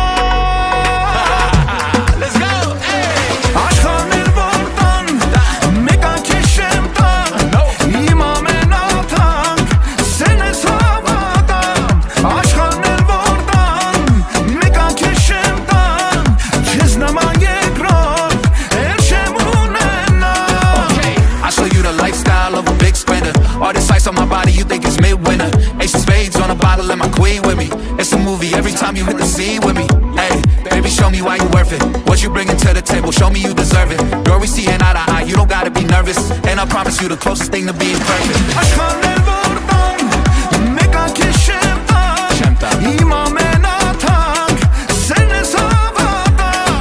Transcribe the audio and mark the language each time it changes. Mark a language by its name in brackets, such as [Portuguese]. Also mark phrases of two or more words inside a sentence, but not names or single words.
[English] Let's go, [Armenian] Աշխարհն էլ որ տան Մեկա քեզ չեմ տա Իմ ամենաթանկ Սերն ես հավատամ Աշխարհն էլ որ տան Մեկա քեզ չեմ տա Քեզ նման երկրորդ Էլ չեմ ունենա [English] Okay, I show you the lifestyle of a big spender. All this ice on my body, you think it's midwinter. Ace of spades on a bottle and my queen with me. It's a movie every time you hit the scene with me. Hey, baby, show me why you worth it. What you bringing to the table, show me you deserve it. Girl, we seeing eye to eye, you don't gotta be nervous. And I promise you the closest thing to being perfect. [Armenian] Աշխարհն էլ որ տան Մեկա քեզ չեմ տա Իմ ամենաթանկ Սերն ես հավատամ